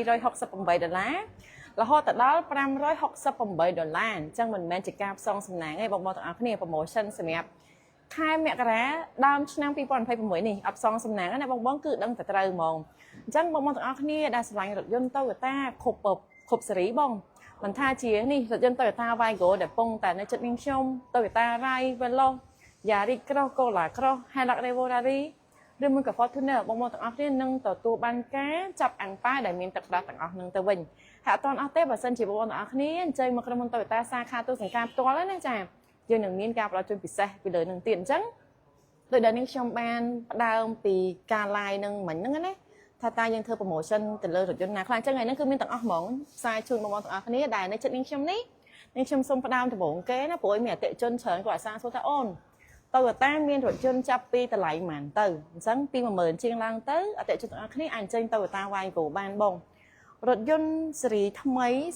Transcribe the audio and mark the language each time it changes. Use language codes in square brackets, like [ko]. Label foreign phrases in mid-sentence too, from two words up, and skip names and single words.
[km] $268 រហូតដល់$568អញ្ចឹងមិនមែនជាការផ្សងសំណាងទេបងប្អូនទាំងអស់គ្នា promotion សម្រាប់ខែមករាដើមឆ្នាំ2026នេះអត់ផ្សងសំណាងណាបងគឺដឹងតែត្រូវហ្មងអញ្ចឹងបងប្អូនទាំងអស់គ្នាដែលស្រឡាញ់រថយន្ត Toyota គ្រប់សេរីបងមិនថាជានេះរថយន្ត Toyota Vigo ដែលពងតែនៅចិត្តនាងខ្ញុំ Toyota Rai Veloz Yaris Cross Corolla Cross Hilux Revo Rally ឬមួយក៏ Fortuner បងប្អូនទាំងអស់គ្នានឹងទទួលបានការចាប់អាំងប៉ាវដែលមានទឹកប្រាក់ទាំងអស់ នឹងទៅវិញហើយអត់ទាន់អស់ទេបើសិនជាបងប្អូនទាំងអស់គ្នាអញ្ជើញមកក្រុមហ៊ុន Toyota សាខាទូសង្ការផ្ទាល់ណាចាយើងនឹងមានការផ្ដល់ជូនពិសេសពីលើនឹងទៀត អញ្ចឹងដោយដែលនាងខ្ញុំបានផ្ដើមពីការ live នឹងមិញហ្នឹងណាថាតើយើងធ្វើ promotion ទៅលើរថយន្តណាខ្លះអញ្ចឹងថ្ងៃនេះគឺមានទាំងអស់ហ្មងផ្សាយជូនបងប្អូនទាំងអស់គ្នាដែលនៅចិត្តនាងខ្ញុំនេះនាងខ្ញុំសូមផ្ដើមដំបូងគេណាព្រោះមានអតិថិជនច្រើនគាត់អាសាសួរថាអូន Toyota មានរថយន្តចាប់ពីតម្លៃប៉ុន្មានទៅអញ្ចឹងពី 10000 ជាងឡើងទៅអតិថិជនទាំងអស់គ្នាអាចអញ្ជើញ Toyota Vigo បានបងរថយន្តស៊េរីថ្មី